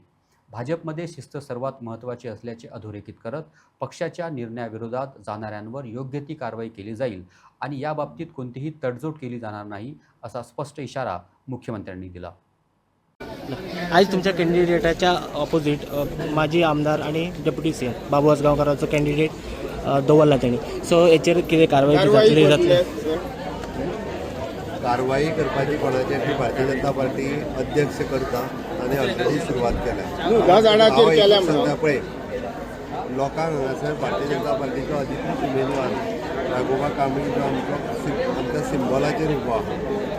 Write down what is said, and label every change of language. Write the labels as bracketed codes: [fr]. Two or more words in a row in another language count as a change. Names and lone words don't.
[mr] भाजपमध्ये शिस्त सर्वात महत्त्वाची असल्याचे अधोरेखित करत पक्षाच्या निर्णयाविरोधात जाणाऱ्यांवर योग्य ती कारवाई केली जाईल आणि याबाबतीत कोणतीही तडजोड केली जाणार नाही असा स्पष्ट इशारा मुख्यमंत्र्यांनी दिला. [kok] आज तुमच्या कॅन्डिडेटाच्या ऑपोजिट माजी आमदार आणि [en] deputy CM [kok] बाबू आसगांवकाराचो कॅन्डिडेट दवरला तेणी. सो हेचेर कितें कारवाई जातली? कारवाई करपाची कोणाचेर ती भारतीय जनता पार्टी अध्यक्ष करता आनी ऑलरेडी सुरवात केल्या. सध्या पळय लोकांक हांगासर भारतीय जनता पार्टीचो अधिकृत उमेदवार राघोबा कांबळी जो आमच्या सिंबॉलाचेर उबो आहा.